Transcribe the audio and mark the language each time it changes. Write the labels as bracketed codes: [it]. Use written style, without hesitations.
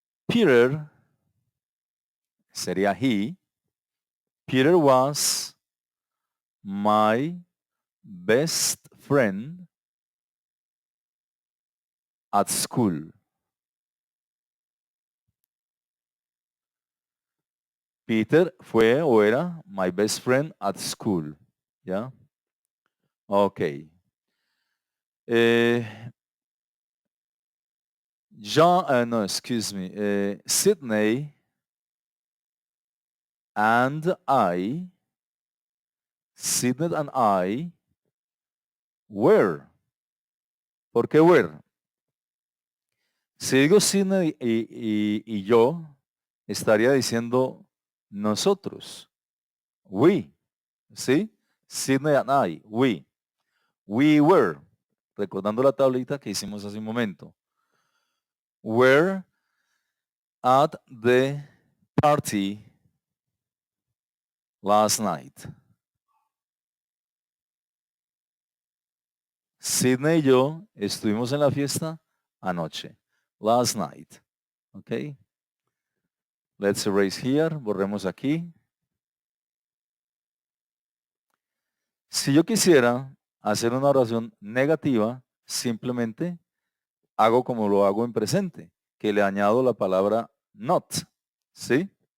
[es] Peter sería he. [en] Peter was my best friend at school. Peter [es] fue o era [en] my best friend at school. [es] ¿Ya? [en] Ok. No, excuse me. Sydney and I were. [es] ¿Por qué [en] were? [es] Si digo Sidney y yo, estaría diciendo nosotros. [en] We. [es] ¿Sí? [en] Sidney and I. We. We were. [es] Recordando la tablita que hicimos hace un momento. [en] Were at the party last night. [es] Sidney y yo estuvimos en la fiesta anoche. [en] Last night. Ok. Let's erase here. [es] Borremos aquí. Si yo quisiera hacer una oración negativa, simplemente hago como lo hago en presente, que le añado la palabra not. ¿Sí?